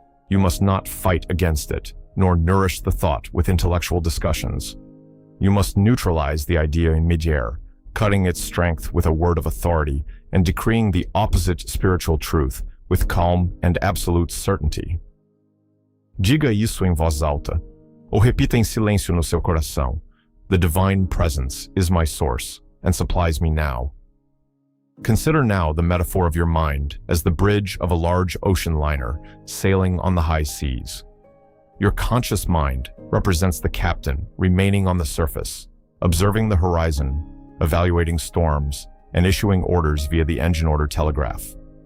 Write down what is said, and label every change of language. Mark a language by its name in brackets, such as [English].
[English] You must not fight against it, nor nourish the thought with intellectual discussions. You must neutralize the idea in midair, cutting its strength with a word of authority and decreeing the opposite spiritual truth with calm and absolute certainty. [Portuguese] Diga isso em voz alta, ou repita em silêncio no seu coração. [English] The divine presence is my source and supplies me now. Consider now the metaphor of your mind as the bridge of a large ocean liner sailing on the high seas. Your conscious mind represents the captain remaining on the surface, observing the horizon, evaluating storms, and issuing orders via the engine order telegraph.